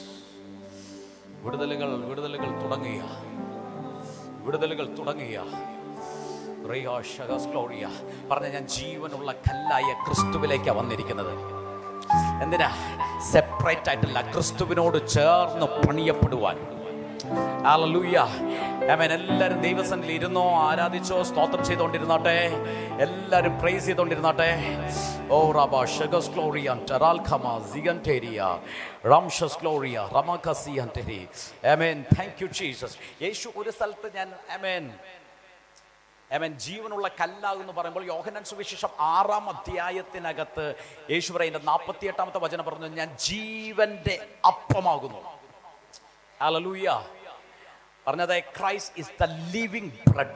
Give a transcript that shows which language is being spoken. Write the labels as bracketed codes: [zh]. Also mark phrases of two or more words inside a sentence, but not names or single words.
[ml] വിടുതലുകൾ തുടങ്ങിയ പറഞ്ഞ, ഞാൻ ജീവനുള്ള കല്ലായ ക്രിസ്തുവിലേക്കാണ് വന്നിരിക്കുന്നത്. എന്തിനാ? സെപ്പറേറ്റ് ആയിട്ടല്ല, ക്രിസ്തുവിനോട് ചേർന്ന് പണിയപ്പെടുവാൻ. ഹല്ലേലൂയ. ആമേൻ. എല്ലാവരും ദൈവസന്നിധിയിൽ ഇരുന്നോ, ആരാധിച്ചോ, സ്തോത്രം ചെയ്തുകൊണ്ടിരുന്നാട്ടെ, എല്ലാവരും പ്രൈസ് ചെയ്തുകൊണ്ടിരുന്നാട്ടെ. Oh, Rabba, Shagas Glorian, Taralkama, Ziganteria, Ramshas Gloria, Ramakasi Anteri. [en] Amen. Thank you, Jesus. [ml] Yeshu ഒരു സ്ഥലത്ത് ഞാൻ amen. Amen. ജീവനുള്ള കല്ലാകുന്നു പറയുമ്പോൾ യോഹന്നാൻ സുവിശേഷം 6-ാം അധ്യായത്തിനകത്ത് യേശു പറയുന്ന 48-ാമത്തെ വചനം പറഞ്ഞു, ഞാൻ ജീവന്റെ അപ്പമാകുന്നു. ഹല്ലേലൂയ. പറഞ്ഞത് [en] Christ is the living bread.